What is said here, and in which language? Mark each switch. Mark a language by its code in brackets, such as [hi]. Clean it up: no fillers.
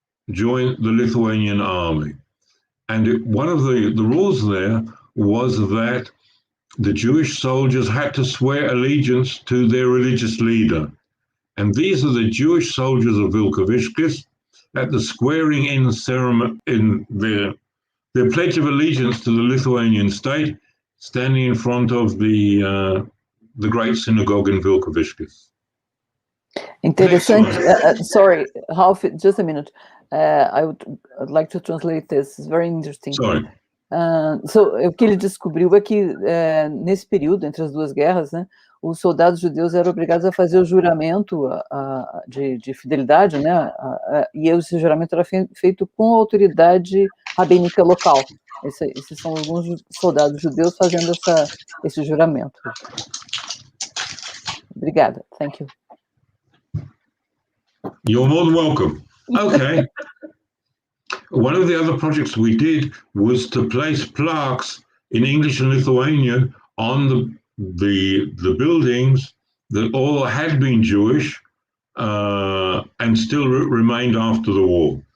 [en] join the Lithuanian army, and one of the rules there was that the Jewish soldiers had to swear allegiance to their religious leader, and these are the Jewish soldiers of Vilkaviškis at the swearing in ceremony in their pledge of allegiance to the Lithuanian state, standing in front of the great synagogue in Vilkaviškis. [pt] Interessante. [en] Sorry, Ralph, just a minute. I would like to translate this. It's very interesting. Sorry. [pt] O que ele descobriu é que nesse período, entre as duas guerras, né, os soldados judeus eram obrigados a fazer o juramento de fidelidade, né, e esse juramento era feito com a autoridade rabínica local. Esses são alguns soldados judeus fazendo esse juramento. Obrigada. [en] Thank you. You're more than welcome. Okay. One of the other projects we did was to place plaques in English and Lithuanian on the buildings that all had been Jewish and still remained after the war.